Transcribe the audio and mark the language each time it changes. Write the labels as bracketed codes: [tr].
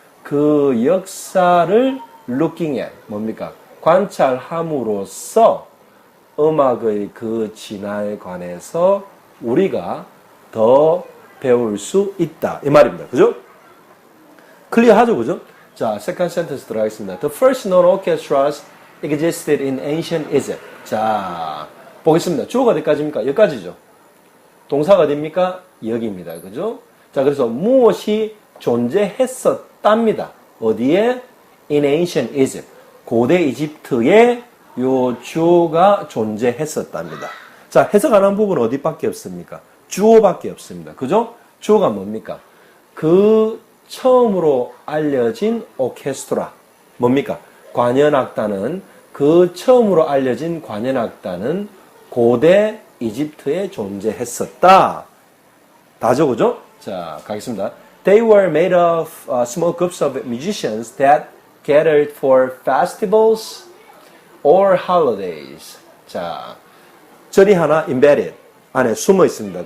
[ko] 그 역사를 [en] looking at, [ko] 뭡니까? 관찰함으로써 음악의 그 진화에 관해서 우리가 더 배울 수 있다. 이 말입니다. 그죠? 클리어하죠? 그죠? 자, [en] second sentence [ko] 들어가겠습니다. [en] The first known orchestras existed in ancient Egypt. [ko] 자, 보겠습니다. 주어가 어디까지입니까? 여기까지죠. 동사가 어디입니까? 여기입니다. 그죠? 자, 그래서 무엇이 존재했었답니다. 어디에? [en] In ancient Egypt. [ko] 고대 이집트에 요 주어가 존재했었답니다. 자, 해석 안 한 부분은 어디밖에 없습니까? 주어밖에 없습니다. 그죠? 주어가 뭡니까? 그 처음으로 알려진 오케스트라. 뭡니까? 관현악단은 그 처음으로 알려진 관현악단은 고대 이집트에 존재했었다. 다죠, 그죠? 자, 가겠습니다. [en] They were made of small groups of musicians that gathered for festivals or holidays. [ko] 자, 절이 하나 embedded 안에 숨어 있습니다.